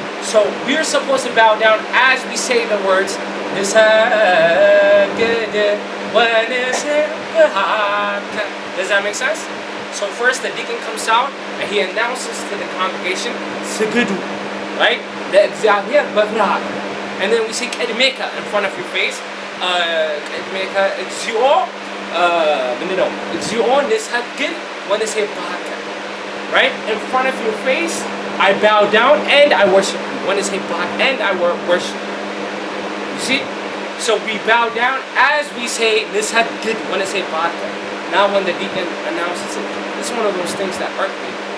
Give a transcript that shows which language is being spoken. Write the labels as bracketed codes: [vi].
[en] So we're supposed to bow down as we say the words [gez] ንሰግድ ወነሴብሐከ. [en] Does that make sense? So first the deacon comes out and he announces to the congregation [am] ስግዱ, [en] right? [am] ለእግዚአብሔር በፍርሃት. [en] And then we say [gez] ቅድሜከ [en] in front of your face. [gez] ቅድሜከ እግዚኦ [am] ምንድን ነው? [gez] እግዚኦ ንሰግድ ወነሴብሐከ, [en] right? In front of your face, I bow down and I worship you. [gez] ወነሴብሐከ, [en] and I worship you. You see? So we bow down as we say [gez] ንሰግድ ወነሴብሐከ. [en] Now when the deacon announces it, it's one of those things that hurt me.